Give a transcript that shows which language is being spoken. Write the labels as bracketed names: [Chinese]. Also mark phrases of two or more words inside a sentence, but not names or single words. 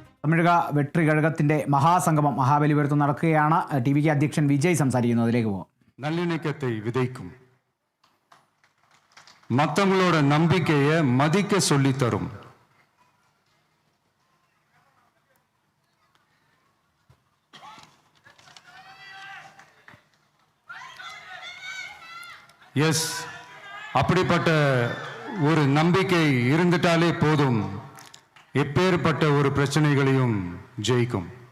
[Malayalam] തമിഴക വെട്രി കഴകത്തിന്റെ മഹാസംഗമം മഹാബലിപുരത്ത് നടക്കുകയാണ്. ടി.വി.കെ അധ്യക്ഷൻ വിജയ് സംസാരിക്കുന്നു. അതിലേക്ക് പോകാം. [Tamil] நல்லிணக்கத்தை விதைக்கும், மற்றவங்களோட நம்பிக்கையை மதிக்க சொல்லி தரும். எஸ், அப்படிப்பட்ட ஒரு நம்பிக்கை இருந்துட்டாலே போதும், எப்பேற்பட்ட ஒரு பிரச்சனைகளையும் ஜெயிக்கும்.